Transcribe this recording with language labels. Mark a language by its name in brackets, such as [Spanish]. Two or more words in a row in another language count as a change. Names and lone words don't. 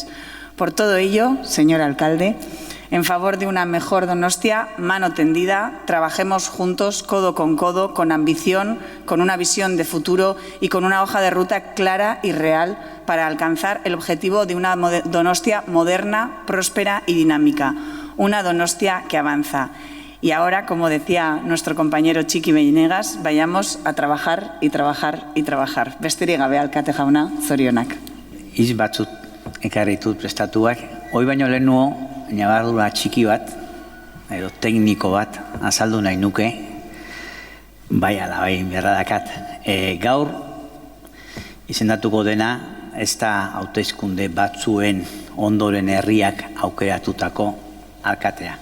[Spanish] Por todo ello, señor alcalde, en favor de una mejor Donostia, mano tendida, trabajemos juntos, codo, con ambición, con una visión de futuro y con una hoja de ruta clara y real para alcanzar el objetivo de una Donostia moderna, próspera y dinámica. Una Donostia que avanza. Y ahora, como decía nuestro compañero Txiki Benegas, vayamos a trabajar y trabajar y trabajar. [Basque] Besterik gabe, alkate jauna, zorionak. Hitz batzut ekarri ditut prestatuak. Hoi baino lehenuo, ñabardura txiki bat, edo tekniko bat, azaldu nahi nuke, bai ala bai beharra dakat. Gaur, izendatuko dena, ez da hauteskunde batzuen ondoren herriak aukeratutako alkatea.